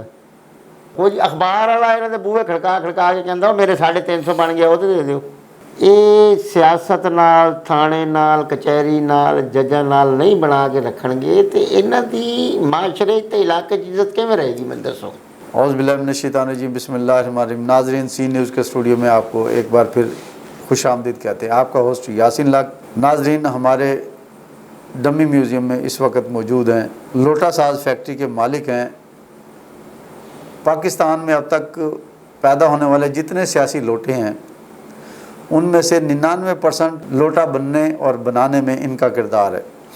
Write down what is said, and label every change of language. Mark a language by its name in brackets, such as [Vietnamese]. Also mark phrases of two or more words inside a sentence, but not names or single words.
[Punjabi] ਕੋਈ ਅਖਬਾਰ ਵਾਲਾ ਇਹਨਾਂ ਦੇ ਬੂਹੇ ਖੜਕਾ ਖੜਕਾ ਕੇ ਕਹਿੰਦਾ ਮੇਰੇ 350 ਬਣ ਗਿਆ, ਉਹ ਤੇ ਦੇ ਦਿਓ। ਇਹ ਸਿਆਸਤ ਨਾਲ, ਥਾਣੇ ਨਾਲ, ਕਚਹਿਰੀ ਨਾਲ, ਜੱਜਾਂ ਨਾਲ ਨਹੀਂ ਬਣਾ ਕੇ ਰੱਖਣਗੇ ਤੇ ਇਹਨਾਂ ਦੀ ਮਾਸ਼ਰੇ ਤੇ ਇਲਾਕੇ 'ਚ ਇੱਜ਼ਤ ਕਿਵੇਂ ਰਹੇਗੀ? ਮੈਨੂੰ ਦੱਸੋ। [Arabic] أعوذ بالله من الشيطان الرجيم، بسم الله الرحمن الرحيم. [Urdu] ناظرین، سی نیوز کے اسٹوڈیو میں آپ کو ایک بار پھر خوش آمدید کہتے ہیں. آپ کا ہوسٹ یاسین لاکھ. ناظرین، ہمارے ڈمی میوزیم میں اس وقت موجود ہیں، لوٹا ساز فیکٹری کے مالک ہیں. پاکستان میں اب تک پیدا ہونے والے جتنے سیاسی لوٹے ہیں ان میں سے 99% لوٹا بننے اور بنانے میں ان کا کردار ہے.